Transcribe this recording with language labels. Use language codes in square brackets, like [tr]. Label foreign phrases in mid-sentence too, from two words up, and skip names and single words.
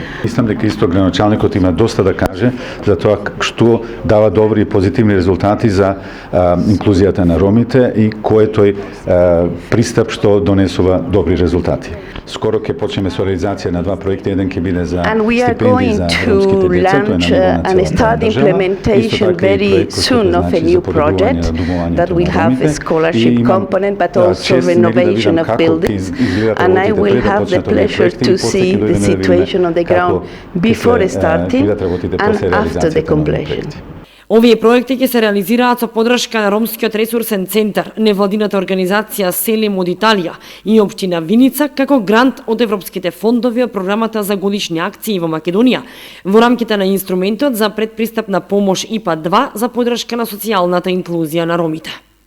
[mk] Мислам дека исто градоначалникот има доста да каже за тоа што дава добри и позитивни резултати за инклузијата на ромите и кој е тој пристап што донесува добри резултати. Скоро ќе почнеме со реализација на 2 проекти, еден ќе биде за стипендии за ромските деца, тоа е на ниво на целата држава. Исто така и проект кој се значи за подобрување на [en] that will have a scholarship component but also renovation of buildings, and I will have the pleasure to see the situation on the ground before starting and after the completion. [mk] Овие проекти ќе се реализираат со поддршка на Ромскиот ресурсен центар, невладината организација Селим од Италија и општина Виница како грант од европските фондови од програмата за годишни акции во Македонија во рамките на инструментот за предпристапна помош ИПА 2 за поддршка на социјалната инклузија на ромите.